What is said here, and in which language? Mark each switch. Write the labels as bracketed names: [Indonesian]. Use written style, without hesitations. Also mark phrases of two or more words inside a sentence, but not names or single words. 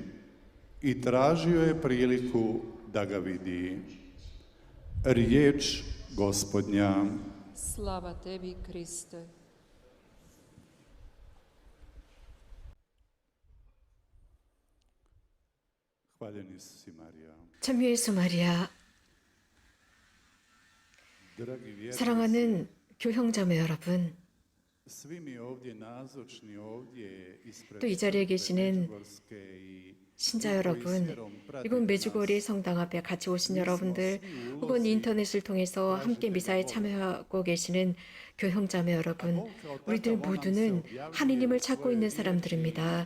[Croatian] I tražio je priliku da ga vidi. Riječ Gospodnja. Slava tebi, Kriste. Hvaljen Isus i Marija. [Korean] 참 예수 마리아, [Croatian] Dragi vjernici, [Korean] 사랑하는 교형자매 여러분, [Croatian] svi mi ovdje nazočni ovdje ispred [Korean] 또 이 자리에 계시는 [Croatian] Međugorske i [Korean] 신자 여러분, 이곳 메주거리 성당 앞에 같이 오신 여러분들, 혹은 인터넷을 통해서 함께 미사에 참여하고 계시는 교형자매 여러분, 우리들 모두는 하느님을 찾고 있는 사람들입니다.